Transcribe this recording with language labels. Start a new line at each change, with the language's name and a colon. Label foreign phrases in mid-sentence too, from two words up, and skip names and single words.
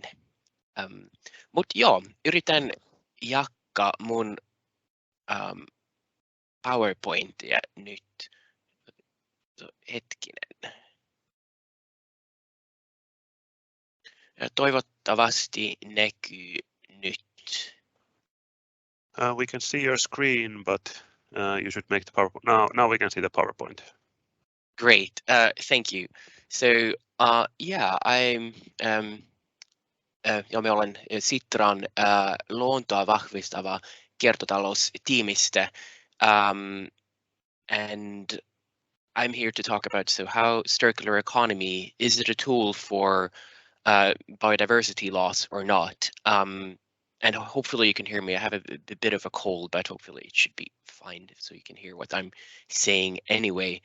Finnish: Mutta joo, yritän jakaa mun PowerPointia nyt. Hetkinen. Ja toivottavasti näkyy nyt.
English: We can see your screen, but you should make the PowerPoint. Now we can see the PowerPoint. Great, thank you. So yeah,
Finnish: me olen Sitran luontoa vahvistava kiertotaloustiimistä,
English: and I'm here to talk about how circular economy, is it a tool for biodiversity loss or not? And hopefully you can hear me. I have a bit of a cold, but hopefully it should be fine so you can hear what I'm saying anyway.